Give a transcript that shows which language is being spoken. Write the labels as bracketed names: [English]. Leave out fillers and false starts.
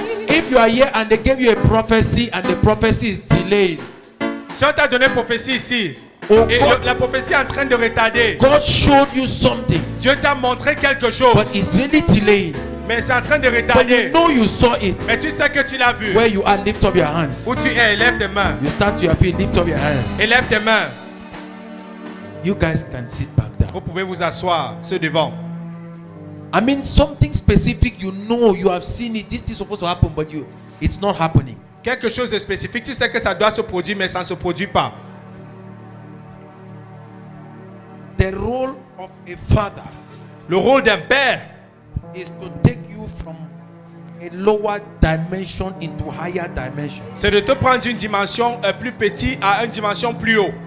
[English] If you are here and they gave you a prophecy and the prophecy is delayed, [French] Si on t'a donné une prophétie ici, Oh et [English] God. [French] la prophétie est en train de retarder, [English] God showed you something, [French] Dieu t'a montré quelque chose, [English] but it's really delayed. [French] mais c'est en train de [English] But you [French] retarder. [English] know you saw it. [French] Mais tu sais que tu l'as vu. [English] Where you are, lift up your hands. [French] Où tu es, lève tes mains. [English] You start to your feet, lift up your hands. [French] Et lève tes mains. [English] You guys can sit back down. [French] Vous pouvez vous asseoir, ceux devant. [English] I mean, something specific, you know, you have seen it. This is supposed to happen, but it's not happening. [French] Quelque chose de spécifique, tu sais que ça doit se produire, mais ça ne se produit pas. [English] The role of a father [French] Le rôle d'un père, [English] is to take you from a lower dimension into higher dimension. [French] c'est de te prendre d'une dimension plus petite à une dimension plus haut.